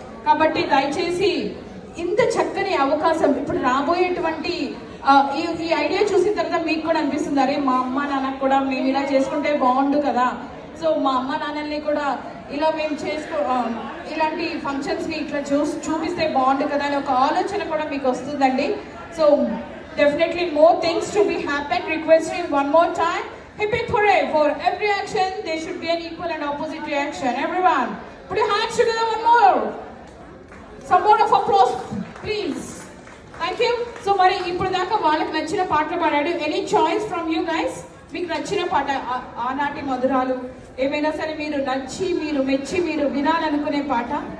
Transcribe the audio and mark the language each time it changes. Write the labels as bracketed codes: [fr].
[te] కాబట్టి దయచేసి ఇంత చక్కని అవకాశం ఇప్పుడు రాబోయేటువంటి ఈ ఐడియా చూసిన తర్వాత మీకు కూడా అనిపిస్తుంది, అరే మా అమ్మ నాన్నకు కూడా మేము ఇలా చేసుకుంటే బాగుండు కదా, సో మా అమ్మ నాన్నల్ని కూడా ఇలా మేము ఇలాంటి ఫంక్షన్స్ని ఇట్లా చూపిస్తే బాగుండు కదా అని ఒక ఆలోచన కూడా మీకు వస్తుందండి. [en] So definitely more things to be happen. Requesting one more time, hip hip hooray, for every action there should be an equal and opposite reaction. Everyone put your hands together one more. Some more of applause please. Thank you. [te] So mari ippudu daaka vaalaki nachina paatlu paadadu. [en] Any choice from you guys? [te] మీకు నచ్చిన పాట, ఆనాటి మధురాలు ఏమైనా సరే మీరు నచ్చి మీరు మెచ్చి మీరు వినాలనుకునే పాట.